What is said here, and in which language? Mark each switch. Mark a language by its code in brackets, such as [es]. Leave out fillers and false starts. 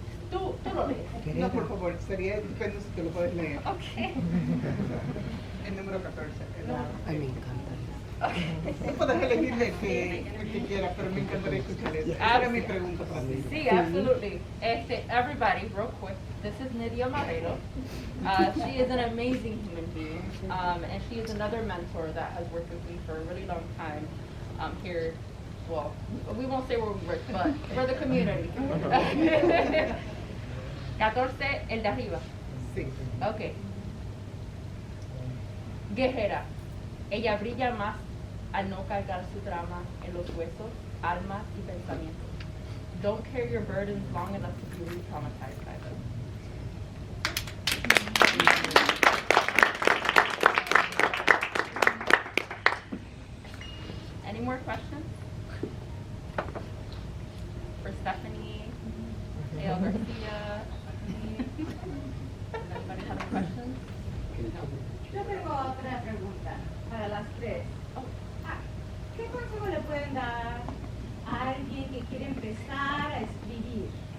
[es] Tú lo lees. No, por favor, sería estupendo si tú lo puedes leer. Okay. El número 14. Ay, me encanta. Tú puedes elegir el que quieras, pero me encantaría escuchar eso. Esa era mi pregunta para ti. [en] Sí, absolutely. Everybody, real quick, this is Nidia Marrero. She is an amazing human being, and she is another mentor that has worked with me for a really long time here. Well, we won't say where we work, but for the community. [es] 14, el de arriba. Sí. [en] Ok. [es] Guerrera. Ella brilla más al no cargar su drama en los huesos, alma y pensamientos. [en] Don't carry your burdens long enough to be re-traumatized by them. Any more questions? For Stephanie, Gail Garcia? Does anybody have any questions? [es] Yo tengo otra pregunta para las tres. ¿Qué consejo le pueden dar a alguien que quiere empezar a escribir?